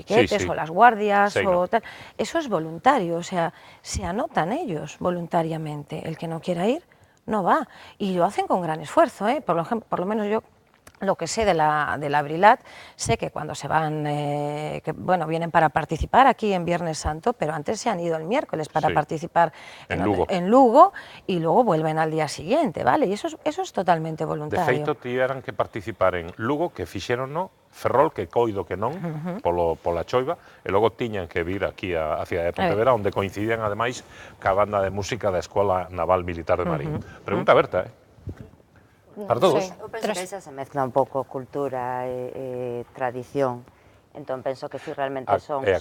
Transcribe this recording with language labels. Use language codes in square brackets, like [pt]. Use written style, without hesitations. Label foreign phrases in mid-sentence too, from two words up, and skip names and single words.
[es] piquetes o las guardias o tal, eso es voluntario, o sea, se anotan ellos voluntariamente, el que no quiera ir no va, y lo hacen con gran esfuerzo, por lo menos yo lo que sé de la Brilat, sé que cuando se van, vienen para participar aquí en Viernes Santo, pero antes se han ido el miércoles para participar en Lugo y luego vuelven al día siguiente, ¿vale? Y eso es totalmente voluntario. [gl] De feito, tiveran que participar en Lugo, que fixeronno, Ferrol, que coido que non, pola choiva, e logo tiñan que vir aquí a cidade de Pontevedra, onde coincidían, ademais, ca banda de música da Escola Naval Militar de Marín. Pregunta aberta, para todos. Eu penso que xa se mezcla un pouco cultura e tradición, entón penso que si realmente son voluntarios.